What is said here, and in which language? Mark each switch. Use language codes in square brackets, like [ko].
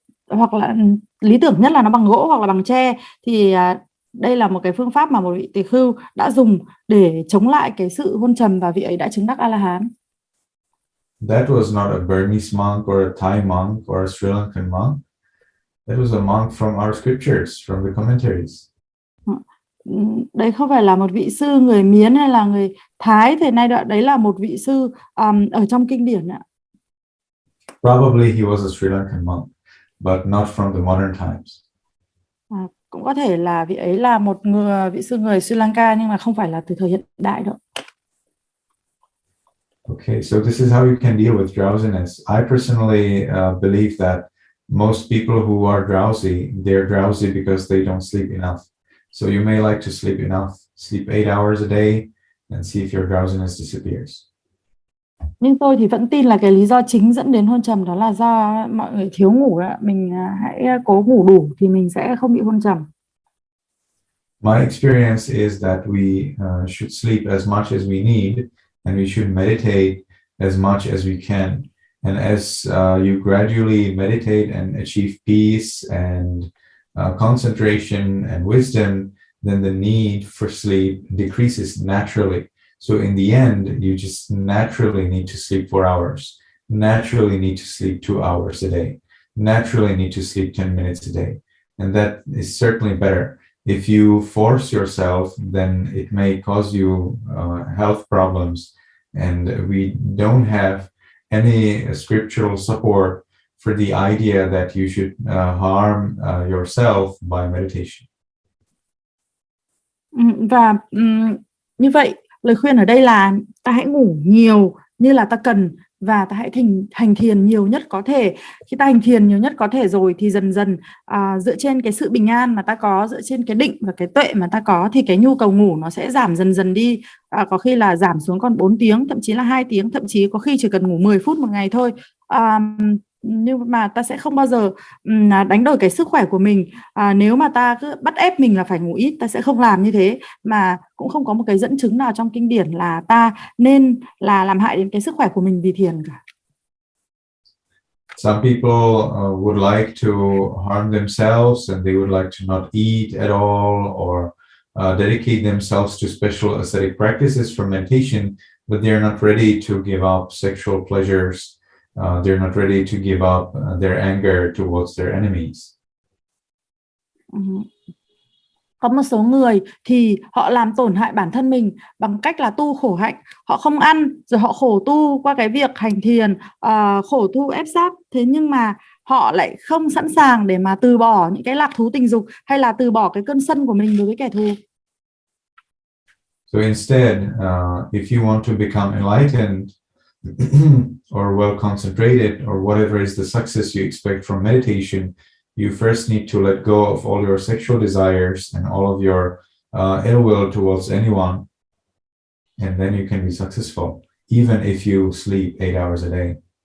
[vi] hoặc là lý tưởng nhất là nó bằng gỗ hoặc là bằng tre, thì đây là một cái phương pháp mà một vị tỳ khưu đã dùng để chống lại cái sự hôn trầm, và vị ấy đã chứng đắc A-la-hán. [en] That was not a Burmese monk or a Thai monk or a Sri Lankan monk. That was a monk from our scriptures, from the commentaries. [vi] Đấy không phải là một vị sư người Miến hay là người Thái thời nay, đấy là một vị sư ở trong kinh điển ạ. [en] Probably he was a Sri Lankan monk, but not from the modern times. [vi] cũng có thể là vị ấy là một vị sư người Sri Lanka nhưng mà không phải là từ thời hiện đại đâu. [en] Okay, so this is how you can deal with drowsiness. I personally believe that most people who are drowsy, they're drowsy because they don't sleep enough. So you may like to sleep enough, sleep 8 hours a day and see if your drowsiness disappears. [vi] Nhưng tôi thì vẫn tin là cái lý do chính dẫn đến hôn trầm đó là do mọi người thiếu ngủ đó. Mình hãy cố ngủ đủ thì mình sẽ không bị hôn trầm. [en] My experience is that we should sleep as much as we need, and we should meditate as much as we can. And as you gradually meditate and achieve peace and concentration and wisdom, then the need for sleep decreases naturally. So in the end, you just naturally need to sleep 4 hours, naturally need to sleep 2 hours a day, naturally need to sleep 10 minutes a day. And that is certainly better. If you force yourself, then it may cause you health problems. And we don't have any scriptural support for the idea that you should harm yourself by meditation. [vi] Và như vậy, lời khuyên ở đây là ta hãy ngủ nhiều như là ta cần và ta hãy hành thiền nhiều nhất có thể. Khi ta hành thiền nhiều nhất có thể rồi thì dần dần dựa trên cái sự bình an mà ta có, dựa trên cái định và cái tuệ mà ta có thì cái nhu cầu ngủ nó sẽ giảm dần dần đi. Có khi là giảm xuống còn 4 tiếng, thậm chí là 2 tiếng, thậm chí có khi chỉ cần ngủ 10 phút một ngày thôi. Nhưng mà ta sẽ không bao giờ đánh đổi cái sức khỏe của mình. Nếu mà ta cứ bắt ép mình là phải ngủ ít, ta sẽ không làm như thế, mà cũng không có một cái dẫn chứng nào trong kinh điển là ta nên là làm hại đến cái sức khỏe của mình vì thiền cả. [en] Some people would like to harm themselves and they would like to not eat at all or dedicate themselves to special ascetic practices for meditation, but they're not ready to give up sexual pleasures. They're not ready to give up their anger towards their enemies. [vi] Có một số người thì họ làm tổn hại bản thân mình bằng cách là tu khổ hạnh. Họ không ăn, rồi họ khổ tu qua cái việc hành thiền, khổ tu ép sát. Thế nhưng mà họ lại không sẵn sàng để mà từ bỏ những cái lạc thú tình dục hay là từ bỏ cái cơn sân của mình đối với kẻ thù. [en] So instead, if you want to become enlightened or well concentrated or whatever is the success you expect from meditation, you first need to let go of all your sexual desires and all of your ill will towards anyone, and then you can be successful, even if you sleep 8 hours a day.